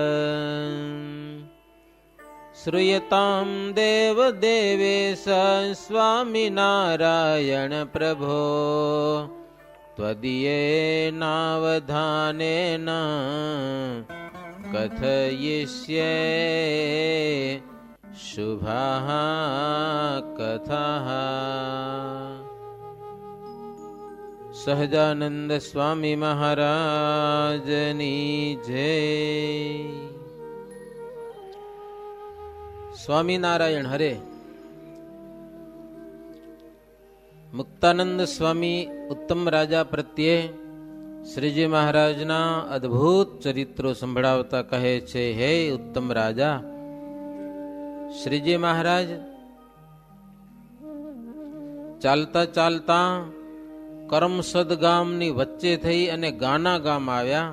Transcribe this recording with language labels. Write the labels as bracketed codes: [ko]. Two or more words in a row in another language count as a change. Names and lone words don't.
[sa] श्रूयतां देवदेवेश स्वामिनारायण प्रभो त्वदीयेनावधानेन कथयिष्ये शुभाः कथाः। [gu] સહજાનંદ સ્વામી મહારાજની જય. સ્વામિનારાયણ હરે. મુક્તાનંદ સ્વામી ઉત્તમ રાજા પ્રત્યે શ્રીજી મહારાજના અદ્ભુત ચરિત્રો સંભળાવતા કહે છે, હે ઉત્તમ રાજા, શ્રીજી મહારાજ ચાલતા ચાલતા કરમસદ ગામની વચ્ચે થઈ અને ગાના ગામ આવ્યા.